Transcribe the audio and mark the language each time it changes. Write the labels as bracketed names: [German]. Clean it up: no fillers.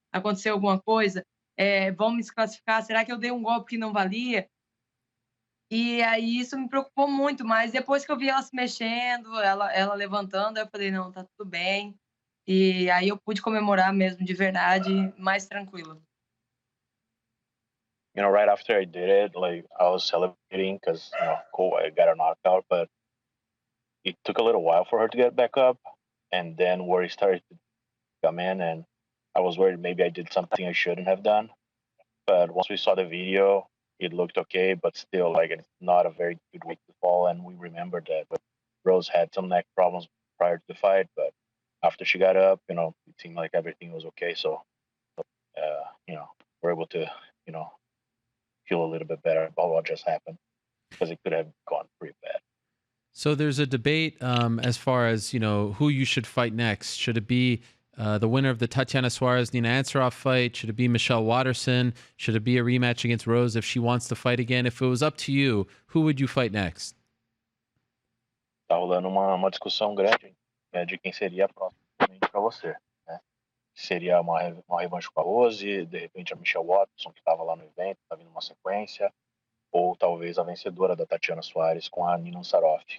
[Portuguese] Aconteceu alguma coisa? Vão me desclassificar? Será que eu dei um golpe que não valia? E aí isso me preocupou muito, mas depois que eu vi ela se mexendo, ela levantando, eu falei, não, tá tudo bem. E aí eu pude comemorar mesmo, de verdade, mais tranquilo. [English] You know, right after I did it, like I was celebrating because, you know, cool, I got a knockout, but it took a little while for her to get back up. And then worry started to come in, and I was worried maybe I did something I shouldn't have done. But once we saw the video, it looked okay, but still, like, it's not a very good week to fall. And we remembered that Rose had some neck problems prior to the fight, but after she got up, you know, it seemed like everything was okay. So, you know, we're able to, you know, feel a little bit better about what just happened because it could have gone pretty bad. So there's a debate as far as, who you should fight next. Should it be the winner of the Tatiana Suarez-Nina Ansaroff fight? Should it be Michelle Waterson? Should it be a rematch against Rose if she wants to fight again? If it was up to you, who would you fight next? [Portuguese] Tá rolando uma discussão grande de quem seria a próxima para você, né? Seria uma revanche com a Rose, de repente a Michelle Watson, que estava lá no evento, está vindo uma sequência, ou talvez a vencedora da Tatiana Suarez com a Nina Ansaroff.